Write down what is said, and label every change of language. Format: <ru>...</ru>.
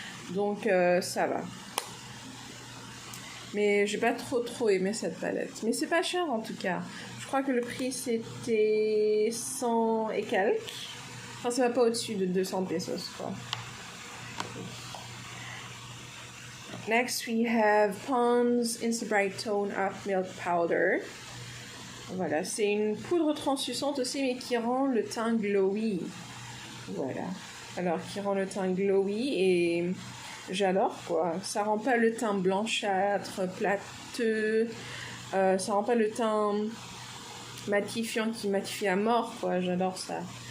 <fr>Donc, ça va. Mais j'ai pas trop aimé cette palette. Mais c'est pas cher en tout cas. Je crois que le prix c'était 100 et quelques. Enfin, ça va pas au-dessus de 200 pesos, quoi.</fr> <en>Next, we have Pond's Insta Bright Tone Up Milk Powder.</en> <fr>Voilà, c'est une poudre translucente aussi, mais qui rend le teint glowy. Voilà. Alors, qui rend le teint glowy et... J'adore, quoi. Ça rend pas le teint blanchâtre, plateux. Ça rend pas le teint matifiant qui matifie à mort, quoi. J'adore ça.</fr>